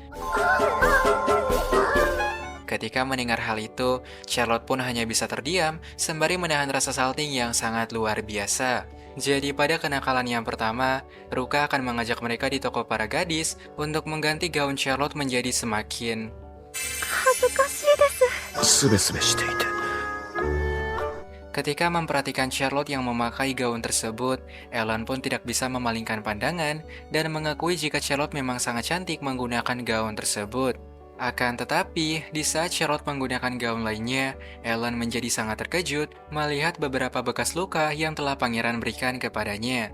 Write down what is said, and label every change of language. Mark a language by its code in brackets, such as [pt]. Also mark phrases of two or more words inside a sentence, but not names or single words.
[id] Ketika mendengar hal itu, Charlotte pun hanya bisa terdiam sembari menahan rasa salting yang sangat luar biasa. Jadi pada kenakalan yang pertama, Ruka akan mengajak mereka di toko para gadis untuk mengganti gaun Charlotte menjadi semakin [ja] 恥ずかしいです。すべすべしていて。 [id] Ketika memperhatikan Charlotte yang memakai gaun tersebut, Ellen pun tidak bisa memalingkan pandangan dan mengakui jika Charlotte memang sangat cantik menggunakan gaun tersebut. Akan tetapi, di saat Charlotte menggunakan gaun lainnya, Ellen menjadi sangat terkejut melihat beberapa bekas luka yang telah pangeran berikan kepadanya.